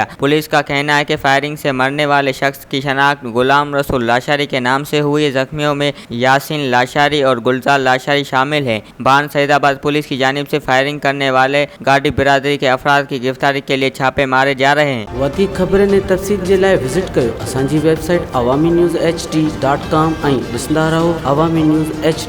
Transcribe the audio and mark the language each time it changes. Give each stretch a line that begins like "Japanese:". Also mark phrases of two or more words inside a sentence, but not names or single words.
Urdu: پولیس کا کہنا ہے کہ فائرنگ سے مرنے والے شخص کی شناخت غلام رسول لاشاری کے نام سے ہوئی ہے۔ زخمیوں میں یاسین لاشاری اور گلزار لاشاری شامل ہیں۔ بان سعید آباد پولیس کی جانب سے فائرنگ کرنے والے گاڑی برادری کے افراد کی گرفتاری کے لیے چھاپے مارے جا رہے ہیں۔
Sindhi: वधीक ख़बरनि ऐं तफ़सील जे लाइ विज़िट कयो असांजी वेबसाइट awami news hd.com ऐं ॾिसंदा रहो अवामी न्यूज़ HD।